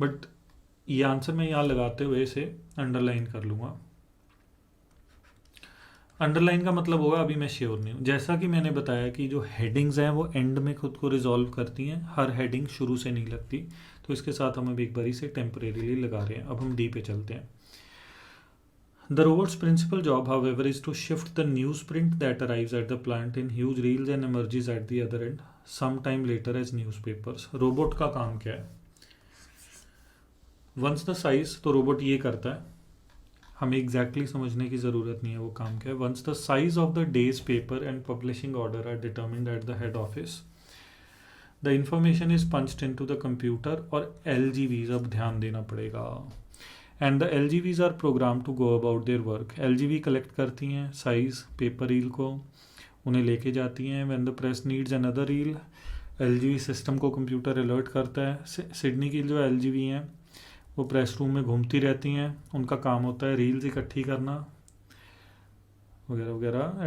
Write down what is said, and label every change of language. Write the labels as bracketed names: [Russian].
[Hindi] But ये answer मैं यहाँ लगाते हुए इसे अंडरलाइन कर लूँगा। अंडरलाइन का मतलब होगा अभी मैं श्योर नहीं हूँ। जैसा कि मैंने बताया कि जो हेडिंग्स हैं वो एंड में खुद को रिजॉल्व करती हैं, हर हेडिंग शुरू से नहीं लगती। तो इसके साथ हम अभी एक बारी से टेम्परेरीली लगा रहे हैं। अब हम डी पे चलते हैं। [English] The robot's principal job, however, is to shift the newsprint that arrives at the plant in huge reels and emerges at the other end sometime later as newspapers. [Hindi] Robot का काम क्या है? [English] Once the size, [Hindi] तो robot ये करता है, हमें exactly समझने की ज़रूरत नहीं है वो काम क्या है। [English] Once the size of the day's paper and publishing order are determined at the head office, the information is punched into the computer [Hindi] और LGVs, अब ध्यान देना पड़ेगा, [English] And the LGVs are program to go about their work. [Hindi] LGV collect करती हैं size paper reel को, उन्हें लेके जाती हैं। [English] when the press needs another reel, [Hindi] LGV system को कंप्यूटर अलर्ट करता है। सिडनी की जो LGV हैं वो प्रेस रूम में घूमती रहती हैं, उनका काम होता है रील्स इकट्ठी करना वगैरह वगैरह।